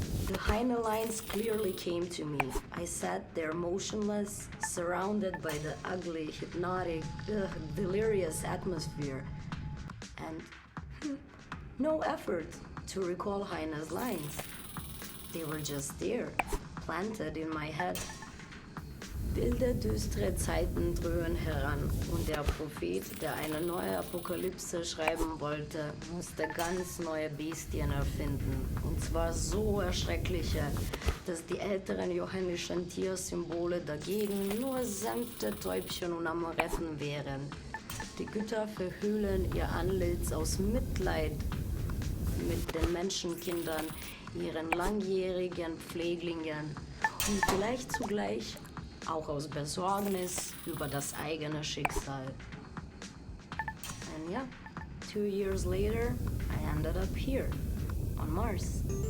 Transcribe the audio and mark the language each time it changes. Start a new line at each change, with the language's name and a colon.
English: The Heine lines clearly came to me. I sat there motionless, surrounded by the ugly, hypnotic, delirious atmosphere, and no effort to recall Heine's lines. They were just there, planted in my head.
German: Wilde, düstere Zeiten dröhnen heran und der Prophet, der eine neue Apokalypse schreiben wollte, musste ganz neue Bestien erfinden. Und zwar so erschreckliche, dass die älteren johannischen Tiersymbole dagegen nur sanfte Täubchen und Amoretten wären. Die Götter verhüllen ihr Antlitz aus Mitleid mit den Menschenkindern, ihren langjährigen Pfleglingen und vielleicht zugleich auch aus Besorgnis über das eigene Schicksal.
English: And yeah, 2 years later, I ended up here, on Mars.